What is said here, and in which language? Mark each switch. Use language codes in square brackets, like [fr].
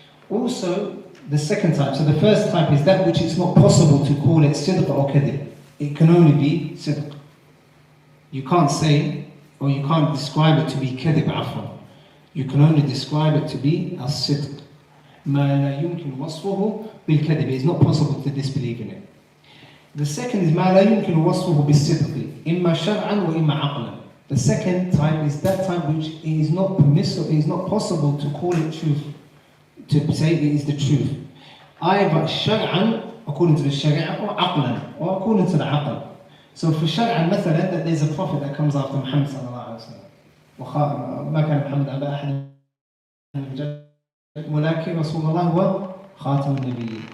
[en] Also, the second type, so the first type is that which it's not possible to call it sidq or kadhib. It can only be sidq. You can't say, or you can't describe it to be kadhib, afwan. You can only describe it to be as-sidq. [ar] ما لا يمكن وصفه بالكذب. [en] It's not possible to disbelieve in it. The second is [ar] ما لا يمكن وصفه بالصدق إما شرعا وإما عقلا. [en] The second type is that type which is not permissible, it is not possible to call it truth, to say it is the truth. Either [ar] شرعا, [en] according to the sharia, or [ar] عقلا, [en] or according to the aql. So for [ar] شرعا مثلا, [en] that there's a prophet that comes after Muhammad [ar] صلى الله عليه وسلم. ما كان محمد أبا أحد من الرجال ولكن رسول الله هو خاتم النبيين.